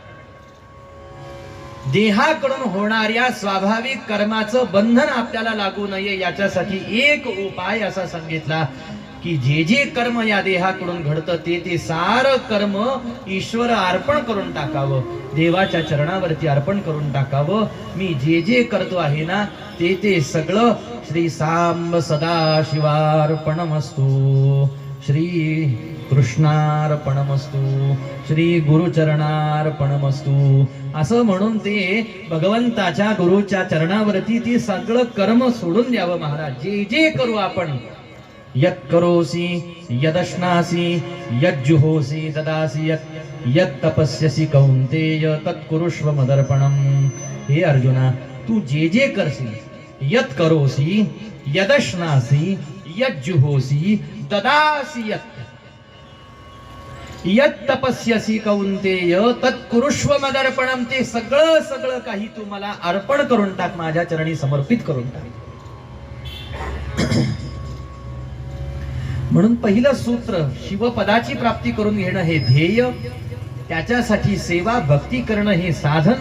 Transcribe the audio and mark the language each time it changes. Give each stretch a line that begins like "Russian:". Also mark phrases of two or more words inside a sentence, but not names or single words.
Marathi: देहाकडून होणाऱ्या स्वाभाविक कर्माचं बंधन आपल्याला लागू नये याच्यासाठी एक उपाय असा सांगितला की जे जे कर्म या देहाकडून घडतं ते सार कर्म ईश्वर अर्पण करून टाकावं, देवाच्या चरणावरती अर्पण करून टाकावं. मी जे जे करतो आहे ना ते सगळं
Sanskrit: श्री सांब सदाशिवार्पणमस्तु, श्री कृष्णार्पणमस्तु, श्री गुरुचरणार्पणमस्तु
Marathi: असं म्हणून ते भगवंताच्या गुरुच्या चरणावरती ते सगळं कर्म सोडून द्यावं महाराज. जे जे करू आपण,
Sanskrit: यत् करोसि यदश्नासि यज्जुहोसि ददासि यत् तपस्यसि कौन्तेय तत्कुरुष्व मदर्पणम.
Marathi: हे अर्जुना, तू जे जे करशील,
Sanskrit: यत् करोसि यदश्नासि यज्जुहोसि ददासि यत् तपस्यसि कौन्तेय तत्कुरुष्व मदर्पणम.
Marathi: ते सगळं सगळं काही तू मला अर्पण करून टाक, माझ्या चरणी समर्पित करून टाक. म्हणून पहिलं सूत्र, शिवपदाची प्राप्ती करून घेणं हे ध्येय, त्याच्यासाठी सेवा भक्ती करणं हे साधन.